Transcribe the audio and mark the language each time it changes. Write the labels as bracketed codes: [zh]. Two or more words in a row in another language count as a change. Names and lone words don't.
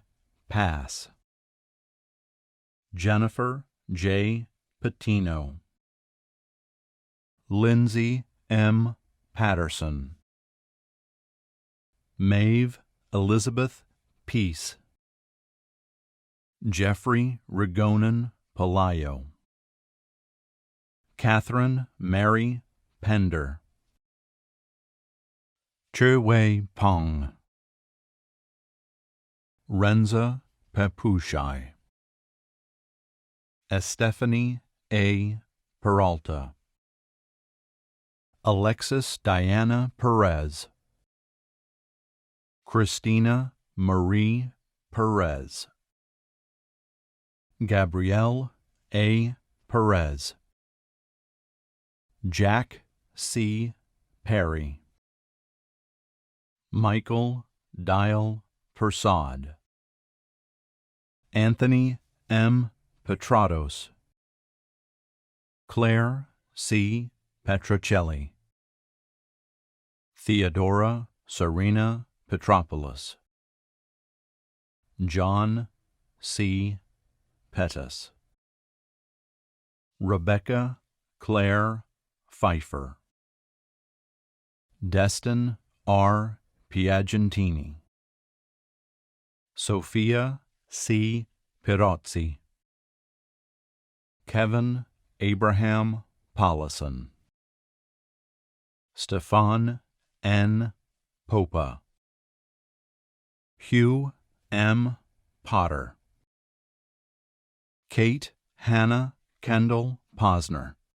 [en] Pass. Jennifer J. Patino. Lindsay M. Patterson. Maeve Elizabeth Peace. Jeffrey Rigonen Palayo. Catherine Mary Pender. Chirwei Pong. Renza Papushai. Estefany A. Peralta. Alexis Diana Perez. Christina Marie Perez. Gabrielle A. Perez. Jack C. Perry. Michael Dial Persad. Anthony M. Petrados. Claire C. Petrocelli. Theodora Serena Petropoulos. John C. Pettus. Rebecca Claire Pfeiffer. Destin R. Piagentini. Sophia C. Pirozzi. Kevin Abraham Pollison. Stefan N. Popa. Hugh M. Potter. Kate Hannah Kendall Posner.